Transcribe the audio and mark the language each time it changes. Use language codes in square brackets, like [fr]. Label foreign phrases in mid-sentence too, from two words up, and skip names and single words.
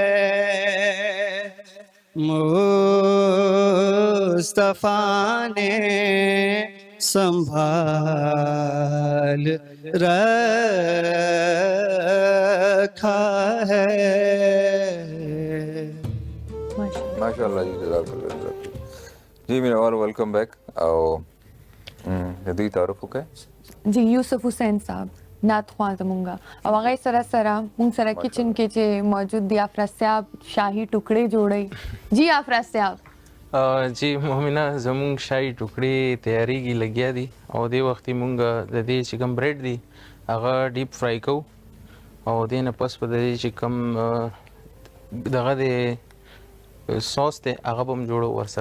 [ur] مصطفیٰ نے سنبھال رکھا ہے. ماشاء اللہ جی، جزاک اللہ جی. [ps] مینوال [en] welcome back. [ps] او جدی تعارف وکړئ. جی یوسف حسین صاحب نعت خواں زمونږه او هغه سره سره مونږ سره کچن کې چې موجود دی افراز صاحب شاهي ټوکړې جوړي. جی افراز صاحب. جی مومنه زمونږ شاهي ټوکړې تیاریږي لګیا دي او دې وخت مونږ د دې چې کوم بریډ دی هغه [en] deep fry [ps] کوو او دې نه پس په دې چې کوم دغه دی سوس ته هغه هم جوړو ورسره